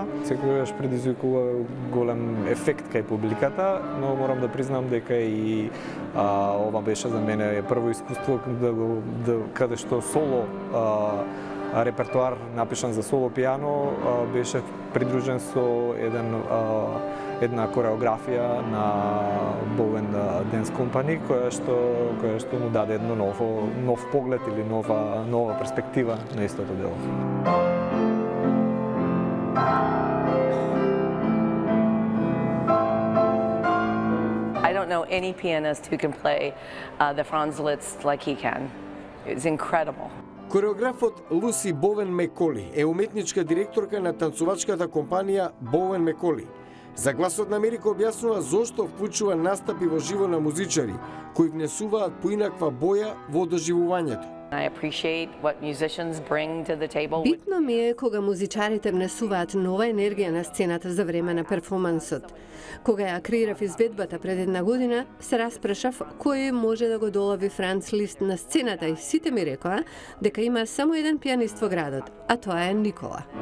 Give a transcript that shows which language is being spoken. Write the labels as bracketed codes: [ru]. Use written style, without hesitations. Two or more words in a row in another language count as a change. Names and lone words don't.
[mk] Секогаш предизвикува голем ефект кај публиката, но морам да признам дека и ова беше за мене прво искуство каде што соло репертоар напишан за соло пијано беше придружен со една кореографија на Bowen Dance Company која што му даде едно нов поглед или нова перспектива на истото дело. [en] I don't know any pianist who can play the Franz Liszt like he can. It's incredible. [mk] Кореографот Луси Бовен Меколи е уметничка директорка на танцувачката компанија Бовен Меколи. За Гласот на Америка објаснува зошто вклучува настапи во живо на музичари кои внесуваат поинаква боја во доживувањето. [en] I appreciate what musicians bring to the table. [mk] Битно ми е кога музичарите внесуваат нова енергија на сцената за време на перформансот. Кога ја креирав изведбата пред една година, се распрашав кој може да го долови Франц Лист на сцената и сите ми рекоа дека има само еден пианист во градот, а тоа е Никола.